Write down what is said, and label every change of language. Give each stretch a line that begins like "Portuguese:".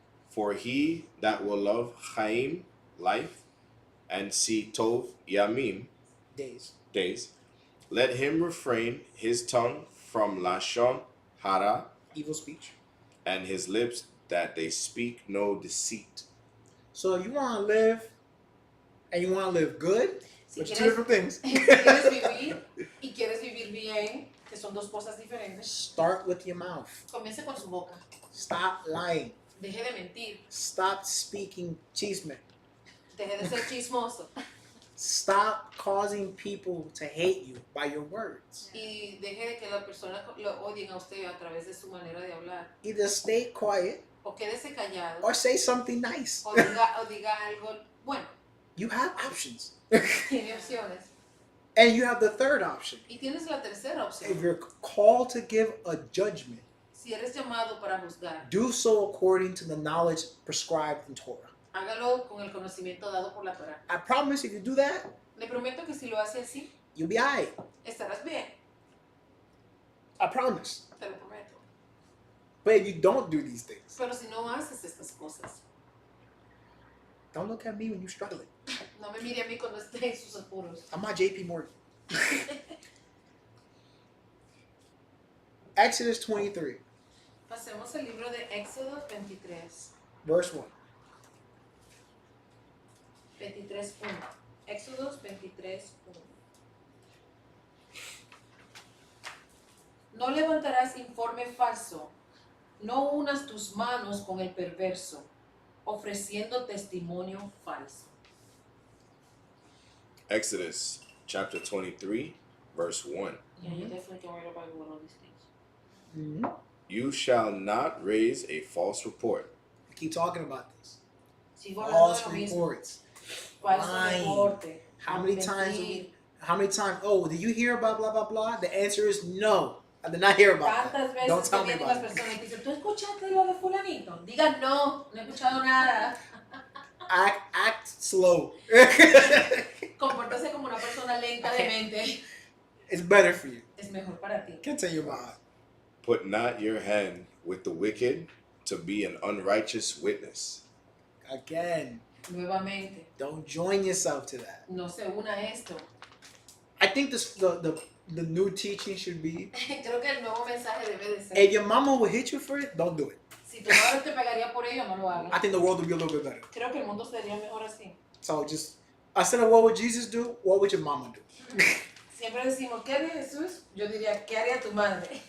English: For he that will love Chaim, life, and see Tov Yamim, days, let him refrain his tongue from Lashon Hara, Evil speech. and his lips that they speak no deceit. So you want to live, and you want to live good,
Spanish: Si
English: which are
Spanish: quieres,
English: two different things.
Spanish: si quieres vivir y quieres vivir bien, que son dos cosas diferentes,
English: Start with your mouth.
Spanish: comience con su boca.
English: Stop lying.
Spanish: Deje de mentir.
English: Stop speaking chisme.
Spanish: Deje de ser chismoso.
English: Stop causing people to hate you by your words.
Spanish: Y deje de que las personas lo odien a usted a través de su manera de hablar.
English: Either stay quiet
Spanish: O quédese callado.
English: or say something nice.
Spanish: O diga algo bueno.
English: You have options.
Spanish: Tiene opciones.
English: And you have the third option.
Spanish: Y tienes la tercera
English: If
Spanish: opción.
English: you're called to give a judgment,
Spanish: Si eres llamado para juzgar,
English: do so according to the knowledge prescribed in Torah.
Spanish: hágalo con el conocimiento dado por la Torah.
English: I promise if you do that,
Spanish: Le prometo que si lo hace así,
English: you'll be alright.
Spanish: estarás bien.
English: I promise.
Spanish: Te lo prometo.
English: But if you don't do these things,
Spanish: Pero si no haces estas cosas,
English: don't look at me when you're struggling.
Spanish: no me mire a mí cuando esté en sus apuros.
English: I'm not JP Morgan. Exodus 23,
Spanish: Pasemos al libro de Éxodo 23.
English: verse 1.
Spanish: 23.1. Éxodos 23.1. No levantarás informe falso, no unas tus manos con el perverso, ofreciendo testimonio falso.
English: Exodus chapter 23 verse 1. Yeah, you definitely can write about one of these things. Mm-hmm. You shall not raise a false report. I keep talking about this.
Spanish: Sigo hablando
English: False
Spanish: de lo mismo.
English: reports.
Spanish: Falso
English: Lying.
Spanish: reporte.
English: How many times, oh, did you hear about blah, blah, blah? The answer is no. I did not hear about
Spanish: Tantas
English: that. Don't
Spanish: veces que
English: tell me
Spanish: vienen las
English: about it.
Spanish: personas y dicen, ¿tú escuchaste lo de fulanito? Diga no, no he escuchado nada.
English: Act slow.
Spanish: Compórtese como una persona lenta de mente.
English: It's better for you.
Spanish: Es mejor para ti.
English: Can't tell you about it. Put not your hand with the wicked to be an unrighteous witness. Again,
Spanish: Nuevamente,
English: don't join yourself to that.
Spanish: no se una a esto.
English: I think the new teaching should be,
Spanish: Creo que el nuevo mensaje debe de ser,
English: if your mama will hit you for it, don't do it.
Spanish: si tu madre te pegaría por ello, no lo
English: I
Spanish: hagas.
English: think the world would be a little bit better.
Spanish: Creo que el mundo sería mejor así.
English: So just, instead of what would Jesus do, what would your mama do?
Spanish: Siempre decimos, ¿qué haría Jesús? Yo diría, ¿qué haría tu madre?